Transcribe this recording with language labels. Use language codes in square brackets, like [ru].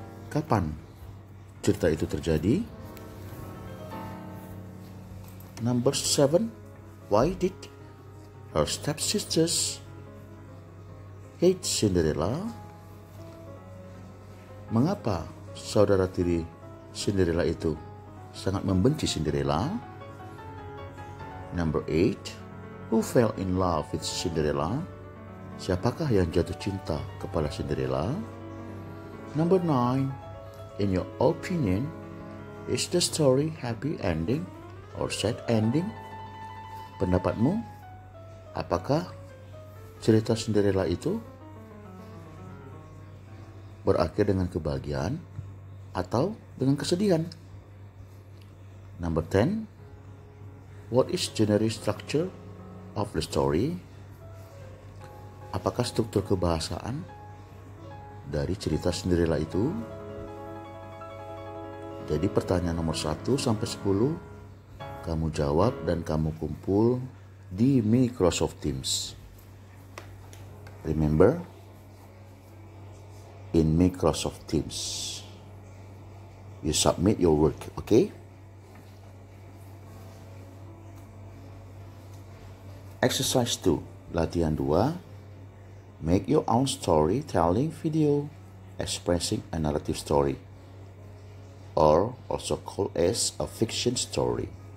[id] Kapan cerita itu terjadi? [en] Number 7, why did her stepsisters hate Cinderella? [id] Mengapa saudara tiri Cinderella itu sangat membenci Cinderella? [en] Number 8, who fell in love with Cinderella? [id] Siapakah yang jatuh cinta kepada Cinderella? [en] Number 9, in your opinion, is the story happy ending or sad ending? [id] Pendapatmu, apakah cerita Cinderella itu berakhir dengan kebahagiaan atau dengan kesedihan? [en] Number 10, what is generic structure of the story? [id] Apakah struktur kebahasaan dari cerita Cinderella itu? Jadi pertanyaan nomor 1 sampai 10 kamu jawab dan kamu kumpul di Microsoft Teams. [en] Remember, in Microsoft Teams, you submit your work, okay? Exercise 2, [id] latihan 2, [en] make your own storytelling video expressing a narrative story, or also called as a fiction story.